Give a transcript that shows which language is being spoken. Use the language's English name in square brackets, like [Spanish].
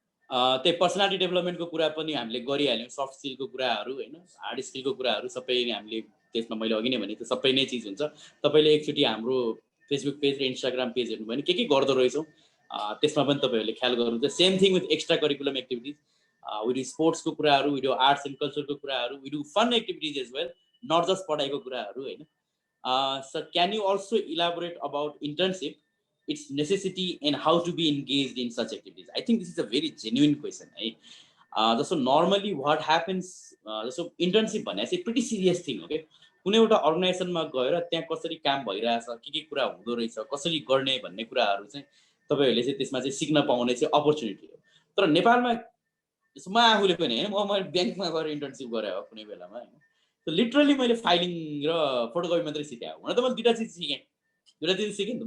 [Nepali] त्यही पर्सनालिटी डेभलपमेन्टको कुरा पनि हामीले गरिहाल्यौँ, सफ्ट स्किलको कुराहरू होइन, हार्ड स्किलको कुराहरू सबै हामीले त्यसमा मैले अघि नै भने त्यो सबै नै चिज हुन्छ। तपाईँले एकचोटि हाम्रो फेसबुक पेज र इन्स्टाग्राम पेज हेर्नुभयो भने के गर्दो रहेछौँ त्यसमा पनि तपाईँहरूले ख्याल गर्नुहुन्छ। [English] Same thing with extra curriculum activities, with स्पोर्ट्सको कुराहरू, with arts and कल्चरको कुराहरू, with fun activities as well, not just पढाइको कुराहरू होइन। So can you also elaborate about internship, its necessity, and how to be engaged in such activities? I think this is a very genuine question. So normally what happens, so internship [Nepali] भन्ने चाहिँ [English] pretty serious thing. [Nepali] Okay, कुनै एउटा अर्गनाइजेसनमा गएर त्यहाँ कसरी काम भइरहेछ, के कुरा हुँदो रहेछ, कसरी गर्ने भन्ने कुराहरू चाहिँ तपाईहरुले चाहिँ त्यसमा चाहिँ सिक्न पाउने चाहिँ अपर्च्युनिटी हो. तर नेपालमा म आफूले पनि हैन, म ब्याङ्कमा गएर इन्टर्नशिप गरे हो कुनै बेलामा हैन. So लिटरली मैले फाइलिङ र फोटोकपी मात्रै सिकेँ. हुन त मैले दुईटा चिज सिकेँ. दुईटा चिज सिकेँ नि त.